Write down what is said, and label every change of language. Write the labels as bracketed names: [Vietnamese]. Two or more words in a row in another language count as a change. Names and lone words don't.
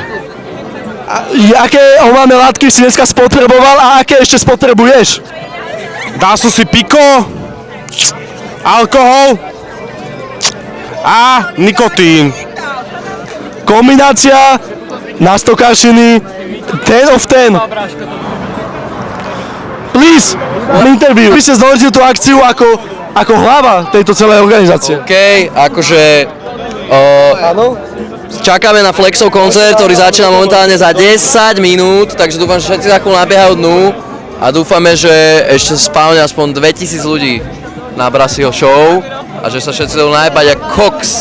[Slovak] Aké omamné látky si dneska spotreboval a aké ešte spotrebuješ? Dal som si piko, alkohol a nikotín. Kombinácia na Stokáčiny 10 of 10. [English] Please, interview. [Slovak] Vy ste zložili tú akciu ako hlava tejto celej organizácie. OK, akože čakáme na Flexov koncert, ktorý začína momentálne za 10 minút, takže dúfam, že všetci za chvíľu nabiehajú dnu a dúfame, že ešte spávne aspoň 2000 ľudí na Brasiho show a že sa všetci dajú najebať jak koks.